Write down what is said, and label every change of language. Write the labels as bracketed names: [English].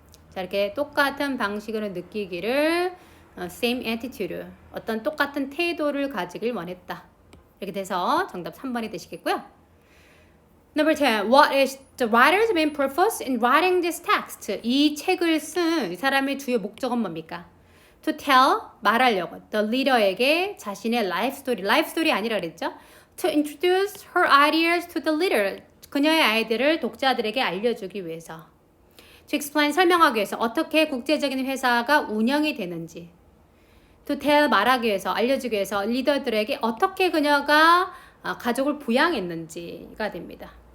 [Korean] 자, 이렇게 똑같은 방식으로 느끼기를 same attitude. 어떤 똑같은 태도를 가지길 원했다. 이렇게 돼서 정답 3번이 되시겠고요. [English] Number 10. What is the writer's main purpose in writing this text? [Korean] 이 책을 쓴 이 사람의 주요 목적은 뭡니까? [English] To tell, [Korean] 말하려고. The reader에게 자신의 life story 아니라 그랬죠? [English] To introduce her ideas to the reader. [Korean] 그녀의 아이디어를 독자들에게 알려주기 위해서. [English] To explain, [Korean] 설명하기 위해서 어떻게 국제적인 회사가 운영이 되는지. [English] To tell, [Korean] 말하기 위해서, 알려주기 위해서 리더들에게 어떻게 그녀가 가족을 부양했는지가 됩니다.